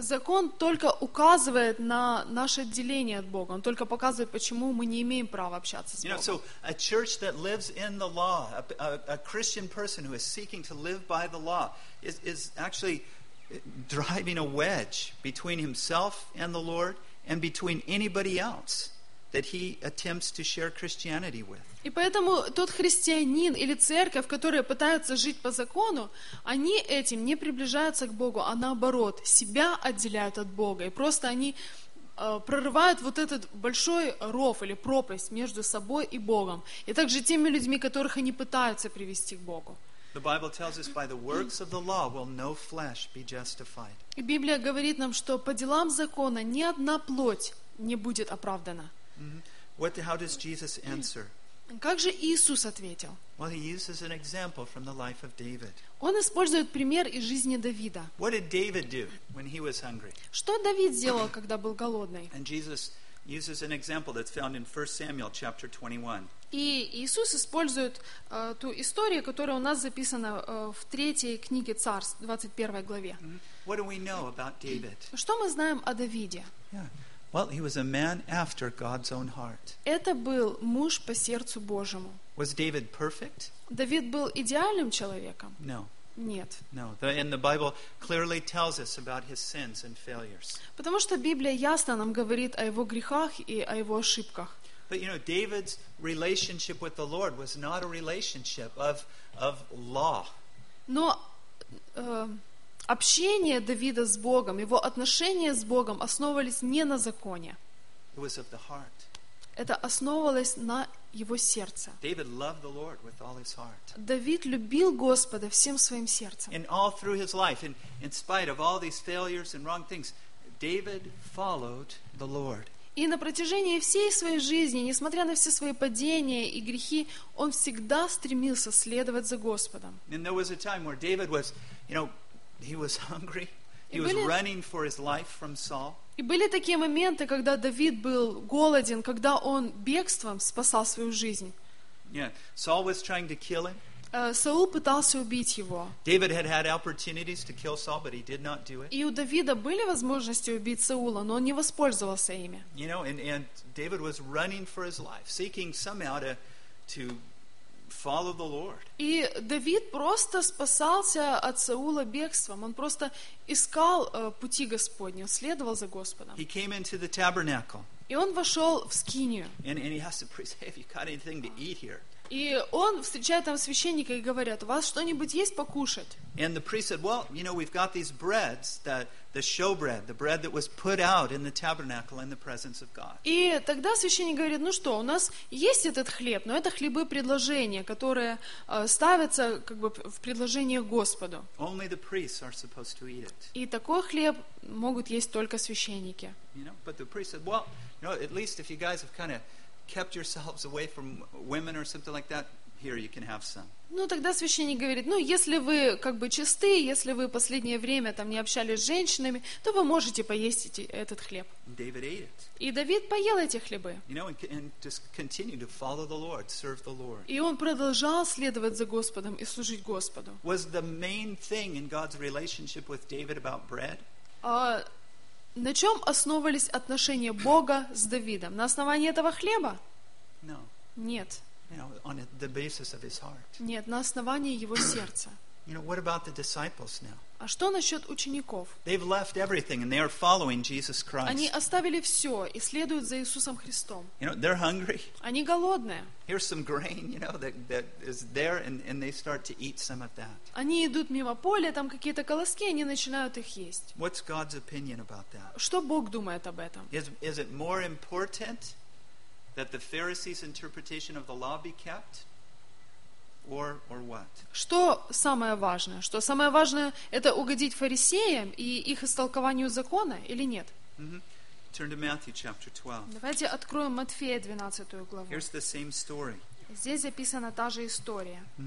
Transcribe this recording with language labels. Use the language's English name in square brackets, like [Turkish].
[Russian] Закон только указывает на наше отделение от Бога. Он только показывает, почему мы не имеем права общаться с Богом. [English] You know, so a church that lives in the law, a Christian person who is seeking to live by the law, is actually driving a wedge between himself and the Lord and between anybody else that he attempts to share Christianity with. [Russian] И поэтому тот христианин или церковь, которые пытаются жить по закону, они этим не приближаются к Богу, а наоборот, себя отделяют от Бога. И просто они прорывают вот этот большой ров или пропасть между собой и Богом. И также теми людьми, которых они пытаются привести к Богу. [English] The Bible tells us by the works of the law will no flesh be justified. [Russian] И Библия говорит нам, что по делам закона ни одна плоть не будет оправдана. [English] How does Jesus answer? [Russian] Как же Иисус ответил? [English] Well, he uses an example from the life of David. [Russian] Он использует пример из жизни Давида. [English] What did David do when he was hungry? [Russian] Что Давид сделал, когда был голодный? [English] And Jesus uses an example that's found in 1 Samuel chapter 21. [Russian] И Иисус использует ту историю, которая у нас записана в третьей книге Царств, 21 главе. [English] What do we know about David? [Russian] Что мы знаем о Давиде? [English] Well, he was a man after God's own heart. [Russian] Это был муж по сердцу Божьему. [English] Was David perfect? [Russian] Давид был идеальным человеком? [English] No. [Russian] Нет. [English] No. And the Bible clearly tells us about his sins and failures. [Russian] Потому что Библия ясно нам говорит о его грехах и о его ошибках. [English] But you know, David's relationship with the Lord was not a relationship of law. [Russian] Но общение Давида с Богом, его отношения с Богом основывались не на законе. [English] It was of the heart. [Russian] Это основывалось на его сердце. [English] David loved the Lord with all his heart. [Russian] Давид любил Господа всем своим сердцем. [English] And all through his life, in spite of all these failures and wrong things, David followed the Lord. [Russian] И на протяжении всей своей жизни, несмотря на все свои падения и грехи, он всегда стремился следовать за Господом. [English] And there was a time where David was, you know, he was hungry. He was running for his life from Saul. [Russian] И были такие моменты, когда Давид был голоден, когда он бегством спасал свою жизнь. [English] Yeah, Saul was trying to kill him. [Russian] Саул пытался убить его. [English] David had had opportunities to kill Saul, but he did not do it. [Russian] И у Давида были возможности убить Саула, но он не воспользовался ими. [English] You know, and David was running for his life, seeking somehow to follow the Lord. [Russian] И Давид просто спасался от Саула бегством. Он просто искал пути Господни, он следовал за Господом. [English] He came into the tabernacle. [Russian] И он вошел в скинию. [English] And he has to pray, "Hey, have you got anything to eat here?" [Russian] И он встречает там священника и говорит: "У вас что-нибудь есть покушать?" [English] And the priest said, "Well, you know, we've got these breads that the showbread, the bread that was put out in the tabernacle in the presence of God." [Russian] И тогда священник говорит: "Ну что, у нас есть этот хлеб, но это хлебы предложения, которые ставятся как бы в предложение Господу." [English] Only the priests are supposed to eat it. [Russian] И такой хлеб могут есть только священники. [English] You know, but the priest said, "Well, you know, at least if you guys have kind of kept yourselves away from women or something like that, here you can have some." [Russian] Ну тогда священник говорит: "Ну если вы как бы чисты, если вы последнее время там не общались с женщинами, то вы можете поесть этот хлеб." [English] David ate it. [Russian] И Давид поел эти хлебы. [English] You know, and just continued to follow the Lord, serve the Lord. [Russian] И он продолжал следовать за Господом и служить Господу. [English] Was the main thing in God's relationship with David about bread? [Russian] На чем основывались отношения Бога с Давидом? На основании этого хлеба? [English] No. [Russian] Нет. [English] You know, on the basis of his heart. [Russian] Нет, на основании его сердца. [English] You know, what about the disciples now? [Russian] А что насчет учеников? [English] They've left everything and they are following Jesus Christ. [Russian] Они оставили все и следуют за Иисусом Христом. [English] You know, they're hungry. [Russian] Они голодные. [English] Here's some grain, you know, that is there, and they start to eat some of that. [Russian] Они идут мимо поля, там какие-то колоски, они начинают их есть. [English] What's God's opinion about that? [Russian] Что Бог думает об этом? [English] Is it more important that the Pharisees' interpretation of the law be kept? Or what? [Russian] Что самое важное? Что самое важное, это угодить фарисеям и их истолкованию закона или нет? [English] Mm-hmm. Turn to Matthew chapter 12. [Russian] Давайте откроем Матфея 12 главу. [English] Here's the same story. [Russian] Здесь записана та же история.